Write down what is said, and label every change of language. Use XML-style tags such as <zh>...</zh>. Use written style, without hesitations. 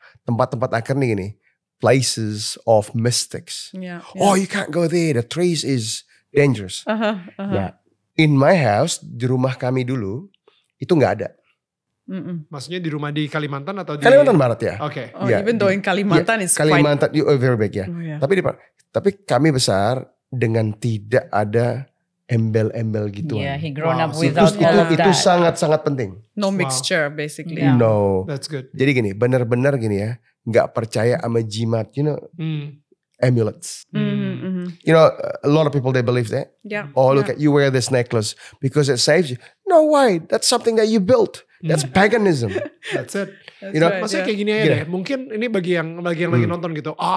<id>Tempat-tempat angker nih gini,</id> <en>places of mystics. Oh, you can't go there, the trees is dangerous.</en> <id>Nah,</id> <en>in my house,</en> <id>di rumah kami dulu itu nggak ada. Maksudnya di rumah di Kalimantan atau di Kalimantan Barat ya? Oke.</id> <en>Even though in Kalimantan is Kalimantan very big ya. Oh, yeah.</en> <id>Tapi kami besar dengan tidak ada embel-embel gituan.</id> <en>Yeah, he grown up without all of that.</en> <id>Itu sangat-sangat penting.</id> <en>No mixture, basically. Yeah. No. That's good.</en> <id>Jadi gini, benar-benar gini ya, nggak percaya sama jimat, amulets.</id> <en>You know, a lot of people they believe that. Yeah. Oh, look at you wear this necklace because it saves you. No way, that's something that you built. That's paganism. That's it. You know,</en> <id>maksudnya kayak gini aja deh. Mungkin ini bagi yang lagi nonton gitu.</id>